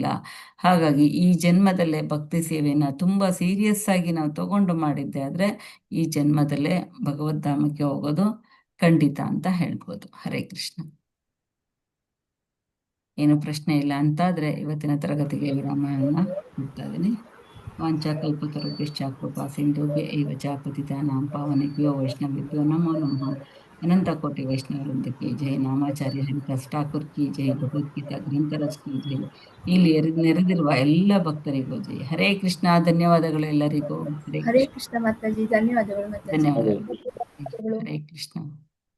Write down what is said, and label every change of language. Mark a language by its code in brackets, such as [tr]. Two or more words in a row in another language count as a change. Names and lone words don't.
[kn] ಹಾಗಾಗಿ ಈ ಜನ್ಮದಲ್ಲೇ ಭಕ್ತಿ ಸೇವೆಯನ್ನ ತುಂಬಾ ಸೀರಿಯಸ್ ಆಗಿ ನಾವು ತಗೊಂಡು ಮಾಡಿದ್ದೆ ಆದ್ರೆ ಈ ಜನ್ಮದಲ್ಲೇ ಭಗವದ್ಧಾಮಕ್ಕೆ ಹೋಗೋದು ಖಂಡಿತ ಅಂತ ಹೇಳ್ಬೋದು. [sa] ಹರೇ ಕೃಷ್ಣ. [kn] ಏನು ಪ್ರಶ್ನೆ ಇಲ್ಲ ಅಂತಾದ್ರೆ ಇವತ್ತಿನ ತರಗತಿಗೆ ವಿರಾಮವನ್ನ ಕೊಡ್ತಾ ಇದ್ದೀನಿ. [sa] ವಾಂಛಾಕಲ್ಪತರುಭ್ಯಶ್ಚ ಕೃಪಾ ಸಿಂಧುಭ್ಯ ಏವ ಚ ಪತಿತಾನಾಂ ಪಾವನೇಭ್ಯೋ ವೈಷ್ಣವೇಭ್ಯೋ ನಮೋ ನಮಃ. [hi] अनंत कोटि वैष्णववृंद की जय. नामाचार्य हरिदास ठाकुर की जय. भगवद्गीता ग्रंथराज की जय. [kn] ಇಲ್ಲಿ ನೆರೆದಿರುವ ಎಲ್ಲ ಭಕ್ತರಿಗೂ ಜೈ. [sa] ಹರೇ ಕೃಷ್ಣ. [kn] ಧನ್ಯವಾದಗಳು ಎಲ್ಲರಿಗೂ. [sa] ಹರೇ ಕೃಷ್ಣ [kn] ಮಾತಾಜಿ. ಧನ್ಯವಾದಗಳು ಮಾತಾಜಿ. ಧನ್ಯವಾದಗಳು. [sa] ಹರೇ ಕೃಷ್ಣ.